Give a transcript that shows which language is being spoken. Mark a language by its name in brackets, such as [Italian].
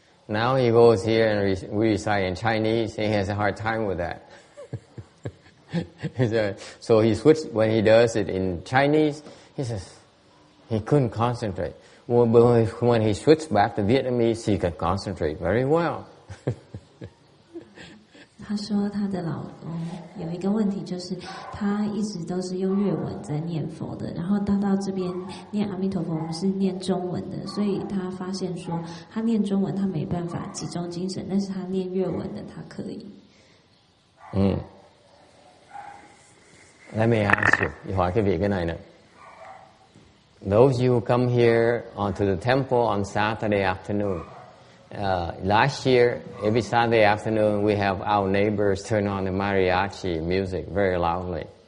[English] Now he goes here and we recite in Chinese. He has a hard time with that. So he switched when he does it in Chinese. He says he couldn't concentrate. But when he switched back to Vietnamese, he could concentrate very well. [Chinese] 他说他的老公有一个问题，就是他一直都是用粤文在念佛的，然后他到这边念阿弥陀佛，我们是念中文的，所以他发现说他念中文他没办法集中精神，但是他念粤文的他可以。 [English] Let me ask you, [Vietnamese] 你hỏi cái vị cái này nè. [English] Those you who come here onto the temple on Saturday afternoon. Last year, every Saturday afternoon, we have our neighbors turn on the mariachi music very loudly.